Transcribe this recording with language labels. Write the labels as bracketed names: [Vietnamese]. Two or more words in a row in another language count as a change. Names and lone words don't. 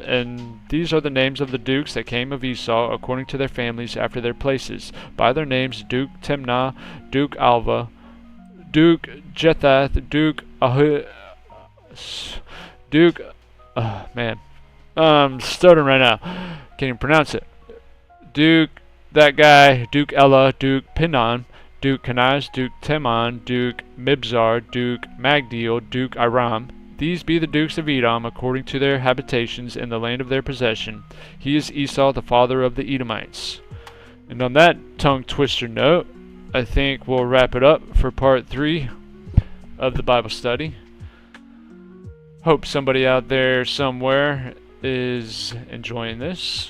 [English] And these are the names of the dukes that came of Esau, according to their families after their places, by their names: Duke Timnah, Duke Alva, Duke Jethath, Duke I'm stuttering right now. Can't even pronounce it. Duke, that guy, Duke Ella, Duke Pinon, Duke Kenaz, Duke Teman, Duke Mibzar, Duke Magdiel, Duke Iram, These be the dukes of Edom according to their habitations in the land of their possession. He is Esau, the father of the Edomites. And on that tongue twister note, I think we'll wrap it up for part 3 of the Bible study. Hope somebody out there somewhere is enjoying this.